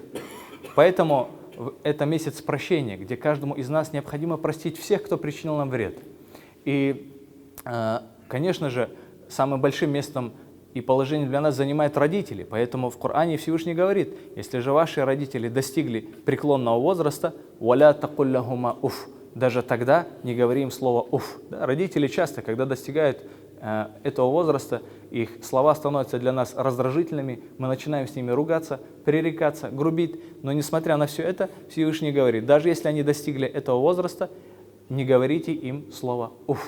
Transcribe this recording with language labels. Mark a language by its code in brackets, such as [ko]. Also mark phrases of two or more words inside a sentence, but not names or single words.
[ru] Поэтому это месяц прощения, где каждому из нас необходимо простить всех, кто причинил нам вред. И, конечно же, самым большим местом и положением для нас занимают родители. Поэтому в Коране Всевышний говорит, если же ваши родители достигли преклонного возраста, [ar] «ولا تقل لهما أف», [ru] даже тогда не говори им слово «уф». Да, родители часто, когда достигают этого возраста, их слова становятся для нас раздражительными, мы начинаем с ними ругаться, пререкаться, грубить. Но несмотря на все это, Всевышний говорит, даже если они достигли этого возраста, не говорите им слово «уф».